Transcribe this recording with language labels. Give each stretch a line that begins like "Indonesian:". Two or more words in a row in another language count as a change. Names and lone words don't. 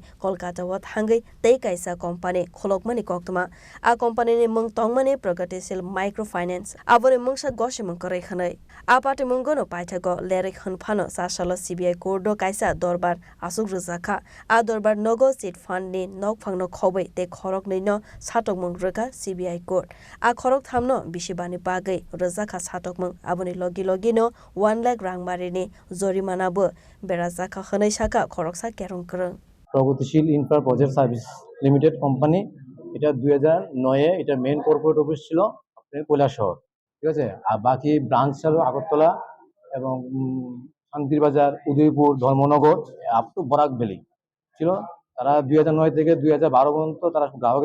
Kok Borok: कोलकाता वा थांगै तै कायसा कंपनी खलकमानि कोक्तमा आ कंपनी ने मुं तंगमानि प्रगतिशील माइक्रो फाइनेंस आबोरे मुंसा गसे मुं करै खनै आ पाटे मुंगनो पाइथागो लेरै खनफानो सासालो सीबीआई कोर्टो कायसा दरबार आसुक रोजाखा आ दरबार नगो चिट फंड नि नकफांनो खबै ते खरक नैनो सातक मुं रोगा सीबीआई कोर्ट आ खरक थामनो बिसिबानि बागै रोजाखा सातक मुं आबोनि लगिनो 1 लाख रां मारिनि जरिमानाबो बेराजाखा खनै साका खरकसा केरं करं
Bangla: प्रगतिशील इनफ्रा प्रोजेक्ट सार्विस लिमिटेड কোম্পানি এটা 2009 এ এটা মেইন কর্পোরেট অফিস ছিল আপনার কৈলাস শহর ঠিক আছে আর বাকি ব্রাঞ্চ ছিল আগরতলা এবং শান্তির বাজার উদয়পুর ধর্মনগর
English: up to
Bangla: বরাক ভ্যালি ছিল তারা 2009 থেকে 2012 পর্যন্ত তারা গ্রাহকের